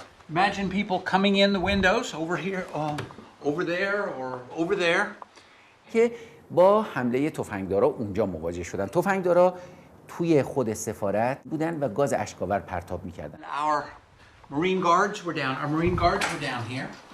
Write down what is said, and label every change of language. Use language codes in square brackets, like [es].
[en] Imagine people coming in the windows over here, over there, or over there. [fa] که با حمله تفنگدارا اونجا مواجه شدن. تفنگدارا توی خود سفارت بودن و گاز اشک‌آور پرتاب می‌کردن. [en] Our Marine guards were down here.